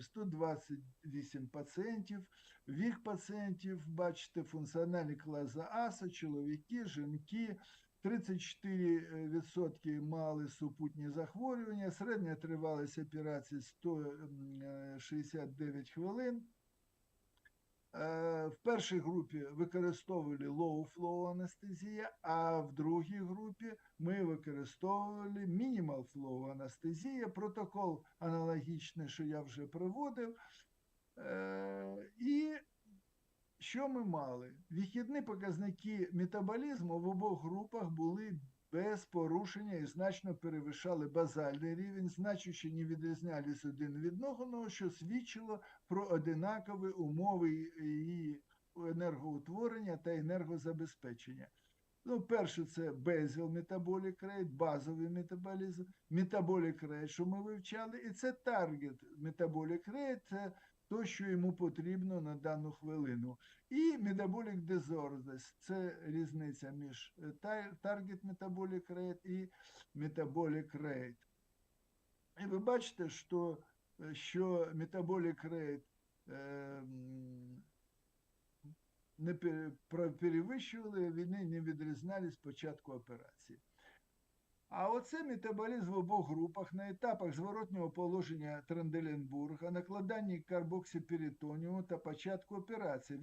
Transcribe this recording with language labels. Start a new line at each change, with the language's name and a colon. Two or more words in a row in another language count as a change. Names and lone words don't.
Ukrainian: 128 пацієнтів, вік пацієнтів, бачите, функціональний клас А, це чоловіки, жінки, 34% мали супутні захворювання, середня тривалість операції 169 хвилин. В першій групі використовували low-flow анестезія, а в другій групі ми використовували minimal-flow анестезія, протокол аналогічний, що я вже приводив. І що ми мали? Вихідні показники метаболізму в обох групах були без порушення і значно перевищали базальний рівень, значуще не відрізнялись один від одного, що свідчило про одинакові умови її енергоутворення та енергозабезпечення. Ну, перше, це
English: basal metabolic rate,
Ukrainian: базовий метаболізм,
English: metabolic rate,
Ukrainian: що ми вивчали, і це
English: target metabolic rate,
Ukrainian: це то, що йому потрібно на дану хвилину.
English: І metabolic disorders –
Ukrainian: це різниця між
English: target metabolic rate
Ukrainian: і
English: metabolic rate.
Ukrainian: І ви бачите, що
English: metabolic rate
Ukrainian: не перевищували, вони не відрізнялись спочатку операції. А оце метаболізм в обох групах на етапах зворотнього положення Тренделенбурга, накладанні карбоксиперитоніуму та початку операції.